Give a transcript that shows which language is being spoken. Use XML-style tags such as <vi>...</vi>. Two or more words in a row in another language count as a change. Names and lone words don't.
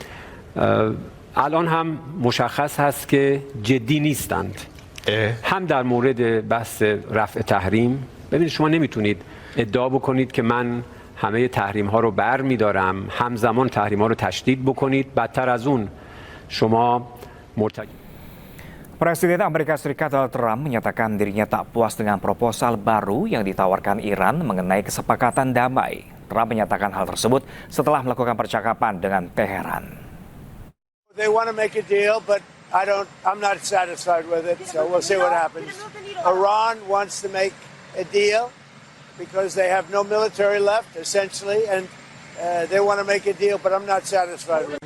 <fa>الان هم مشخص هست که جدی نیستند. هم در مورد بحث رفع تحریم، ببینید شما نمیتونید ادعا بکنید که من همه تحریم ها رو بر می‌دارم، همزمان تحریم ها رو تشدید بکنید، بدتر از اون شما</fa> <id>Presiden Amerika Serikat Donald Trump menyatakan dirinya tak puas dengan proposal baru yang ditawarkan Iran mengenai kesepakatan damai. Trump menyatakan hal tersebut setelah melakukan percakapan dengan Teheran.</id> <en>they want to make a deal, but I'm not satisfied with it, so we'll see what happens. Iran wants to make a deal because they have no military left, essentially, and they want to make a deal, but I'm not satisfied with it.</en>